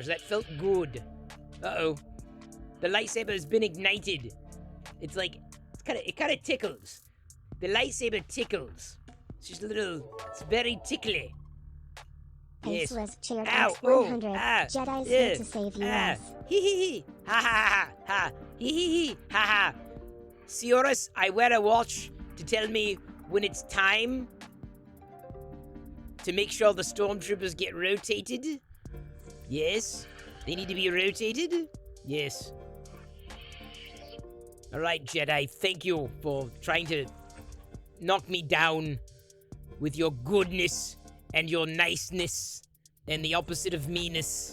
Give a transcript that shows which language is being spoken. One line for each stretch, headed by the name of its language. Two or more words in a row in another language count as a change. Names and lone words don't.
English: That felt good. Uh-oh. The lightsaber has been ignited. It kind of tickles. The lightsaber tickles. It's just it's very tickly. Yes. Aceless chaired Ow, X100. Jedi's here to save you. Hee hee hee. Ha ha ha ha. Hee hee hee. Ha ha. Seorus, I wear a watch to tell me when it's time to make sure the stormtroopers get rotated. Yes. They need to be rotated. Yes. Alright, Jedi, thank you for trying to knock me down with your goodness and your niceness and the opposite of meanness.